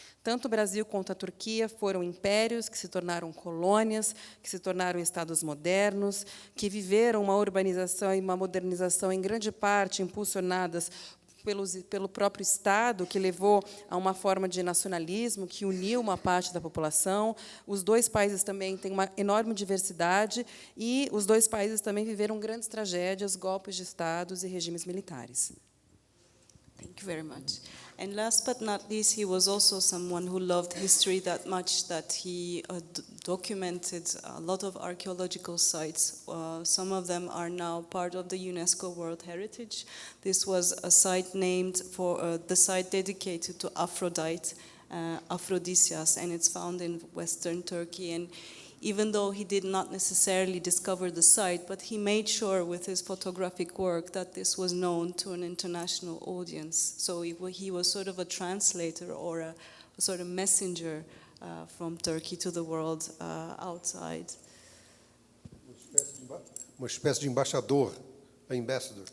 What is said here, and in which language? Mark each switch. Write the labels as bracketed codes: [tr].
[pt] Tanto o Brasil quanto a Turquia foram impérios que se tornaram colônias, que se tornaram estados modernos, que viveram uma urbanização e uma modernização, em grande parte, impulsionadas pelo próprio Estado, que levou a uma forma de nacionalismo que uniu uma parte da população. Os dois países também têm uma enorme diversidade e os dois países também viveram grandes tragédias, golpes de estados e regimes militares. [en] Thank you very much. And last but not least, he was also someone who loved history that much that he documented a lot of archaeological sites. Some of them are now part of the UNESCO World Heritage. This was a site named for the site dedicated to Aphrodite, Aphrodisias, and it's found in Western Turkey. And even though he did not necessarily discover the site, but he made sure with his photographic work that this was known to an international audience. So he was sort of a translator or a sort of messenger from Turkey to the world outside. [pt] Uma espécie de embaixador, ambassador.